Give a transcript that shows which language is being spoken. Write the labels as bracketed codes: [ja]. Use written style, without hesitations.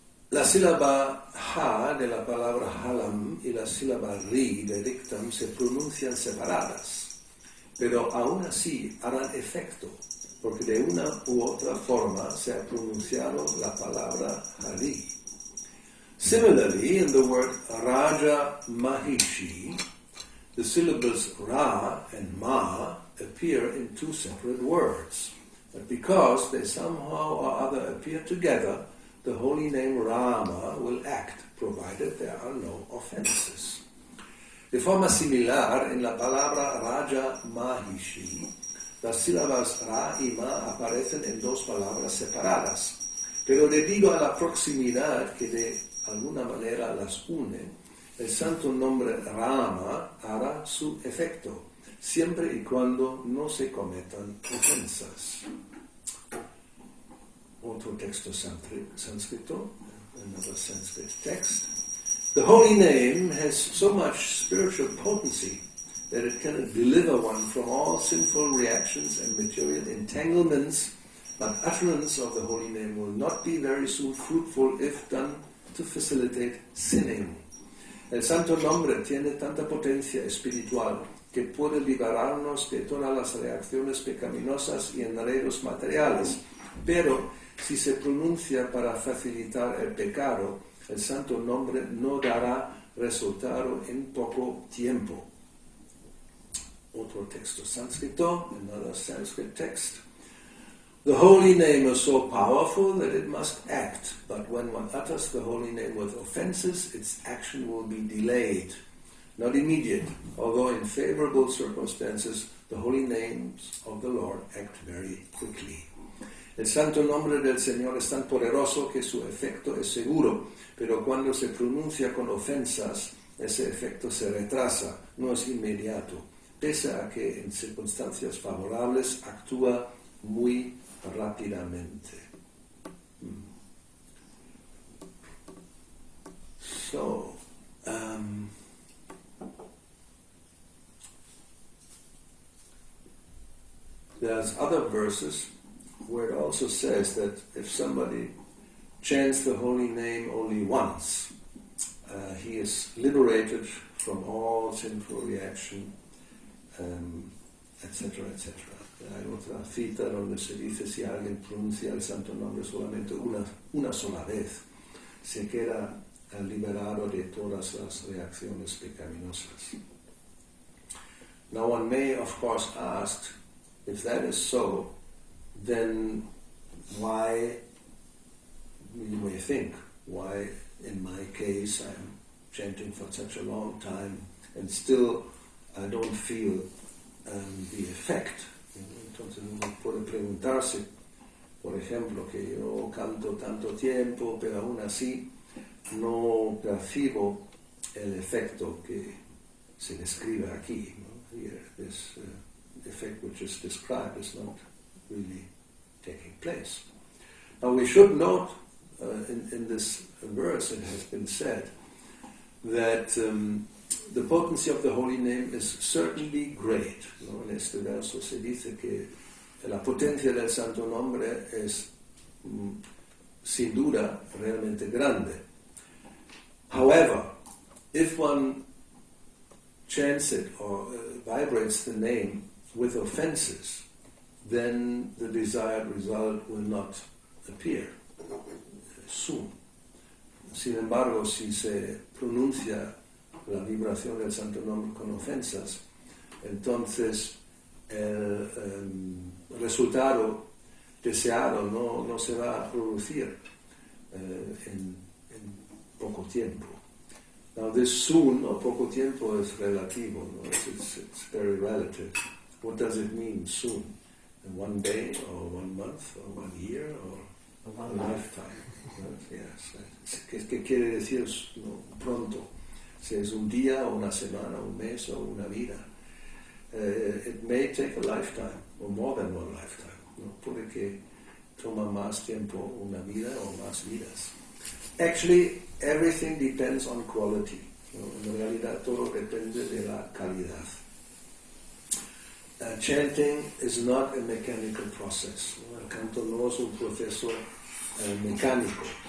[es] La sílaba ha de la palabra halam y la sílaba ri de riktam se pronuncian separadas, pero aún así harán efecto, porque de una u otra forma se ha pronunciado la palabra hari. [en] Similarly, in the word Raja Mahishi, the syllables Ra and Ma appear in two separate words. But because they somehow or other appear together, the holy name Rama will act, provided there are no offenses. [es] De forma similar, en la palabra Raja Mahishi, las sílabas Ra y Ma aparecen en dos palabras separadas, pero debido a la proximidad que de alguna manera las une, el santo nombre Rama hará su efecto, siempre y cuando no se cometan ofensas. Otro texto sánscrito, [en] another Sanskrit text. The holy name has so much spiritual potency that it can deliver one from all sinful reactions and material entanglements, but utterance of the holy name will not be very soon fruitful if done to facilitate sinning. [es] El santo nombre tiene tanta potencia espiritual que puede liberarnos de todas las reacciones pecaminosas y enredos materiales, pero si se pronuncia para facilitar el pecado, el santo nombre no dará resultado en poco tiempo. Otro texto sánscrito, another Sanskrit text. [en] The holy name is so powerful that it must act, but when one utters the holy name with offenses, its action will be delayed, not immediate, although in favorable circumstances, the holy names of the Lord act very quickly. [es] El santo nombre del Señor es tan poderoso que su efecto es seguro, pero cuando se pronuncia con ofensas, ese efecto se retrasa, no es inmediato, pese a que en circunstancias favorables actúa muy rápidamente. [en] So, there's other verses where it also says that if somebody chants the holy name only once, he is liberated from all sinful reaction, etc., etc. [es] Hay otra cita donde se dice si alguien pronuncia el santo nombre solamente una sola vez, se queda liberado de todas las reacciones pecaminosas. [en] Now one may of course ask, if that is so, then why you may think, why in my case I'm chanting for such a long time and still I don't feel the effect. [es] Entonces uno puede preguntarse, por ejemplo, que yo canto tanto tiempo, pero aún así no percibo el efecto que se describe aquí. [en] Here, this effect which is described is not really taking place. Now we should note in this verse it has been said that the potency of the holy name is certainly great. [es] ¿No? En este verso se dice que la potencia del santo nombre es sin duda realmente grande. [en] However, if one chants it or vibrates the name with offenses, then the desired result will not appear soon. [es] Sin embargo, si se pronuncia la vibración del santo nombre con ofensas, entonces el resultado deseado no se va a producir en poco tiempo. [en] Now this soon or [es] poco tiempo [en] is [es] relativo, [en] no? It's very relative. What does it mean, soon? In 1 day, or 1 month, or 1 year, or a lifetime? Right? Yes. [es] ¿Qué quiere decir pronto? Si es un día, o una semana, un mes, o una vida. [en] It may take a lifetime, or more than one lifetime. [es] ¿No? Puede que toma más tiempo una vida o más vidas. [en] Actually, everything depends on quality. [es] ¿No? En realidad todo depende de la calidad. [en] Chanting is not a mechanical process. [es] ¿No? El canto no es un proceso mecánico.